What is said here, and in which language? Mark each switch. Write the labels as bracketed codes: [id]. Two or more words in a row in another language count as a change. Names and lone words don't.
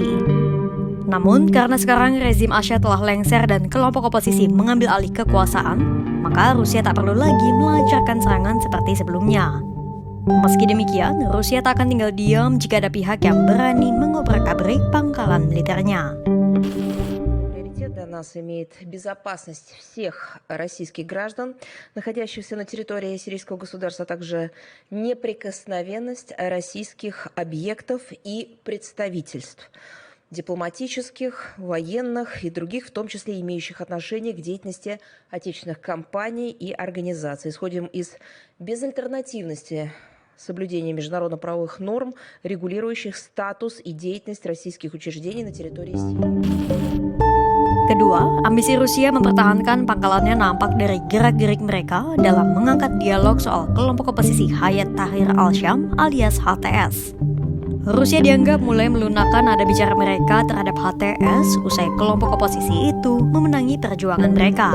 [id] Namun, karena sekarang rezim Assad telah lengser dan kelompok oposisi mengambil alih kekuasaan, maka Rusia tak perlu lagi melancarkan serangan seperti sebelumnya. Meski demikian, Rusia tak akan tinggal diam jika ada pihak yang berani mengobrak-abrik pangkalan militernya. [ru] Для нас имеет безопасность всех российских граждан, находящихся на территории сирийского государства, а также неприкосновенность российских объектов и представительств, дипломатических, военных и других, в том числе имеющих отношение к деятельности отечественных компаний и организаций. Исходим из безальтернативности соблюдения международно-правовых норм, регулирующих статус и деятельность российских учреждений на территории Сирии. [id] Kedua, ambisi Rusia mempertahankan pangkalannya nampak dari gerak-gerik mereka dalam mengangkat dialog soal kelompok oposisi Hayat Tahrir al-Syam alias HTS. Rusia dianggap mulai melunakkan nada bicara mereka terhadap HTS usai kelompok oposisi itu memenangi perjuangan mereka.